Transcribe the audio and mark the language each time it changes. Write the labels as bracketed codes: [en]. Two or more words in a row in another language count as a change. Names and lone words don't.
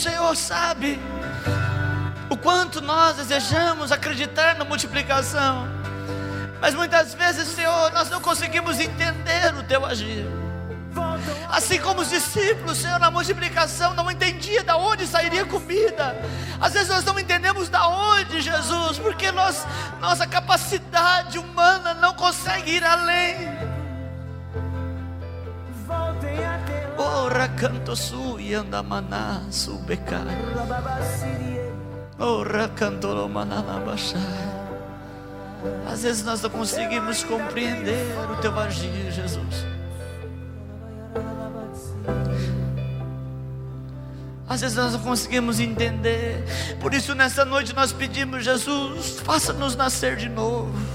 [pt] Senhor sabe o quanto nós desejamos acreditar na multiplicação, mas muitas vezes, Senhor, nós não conseguimos entender o Teu agir. Assim como os discípulos, Senhor, na multiplicação não entendia de onde sairia comida. Às vezes nós não entendemos de onde, Jesus, porque nossa capacidade humana não consegue ir além. Ora canto sui andamaná subecai. Ora canto lomanalabachai. Às vezes nós não conseguimos compreender o Teu agir, Jesus. Às vezes nós não conseguimos entender. Por isso nessa noite nós pedimos: Jesus, faça-nos nascer de novo.